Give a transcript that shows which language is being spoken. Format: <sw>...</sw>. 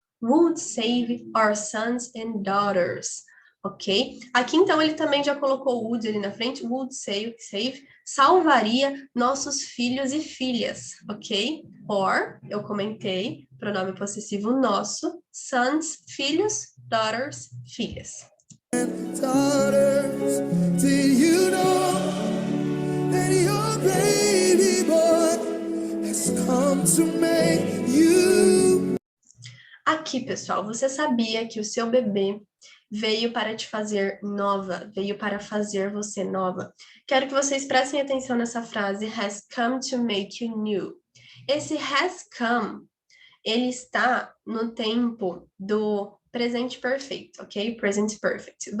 <en>would save our sons and daughters, ok?</en> <pt>Aqui, então, ele também já colocou would ali na frente,</pt> <en>would save,</en> <pt>salvaria nossos filhos e filhas, ok? Or, eu comentei, pronome possessivo nosso, sons, filhos, daughters, filhas.</pt> <en>daughters? Did you know that your baby boy has come to make you?</en> <pt>Aqui, pessoal, você sabia que o seu bebê veio para te fazer nova, veio para fazer você nova? Quero que vocês prestem atenção nessa frase,</pt> <en>has come to make you new.</en> <pt>Esse has come, ele está no tempo do presente perfeito, ok? Present perfect.</pt>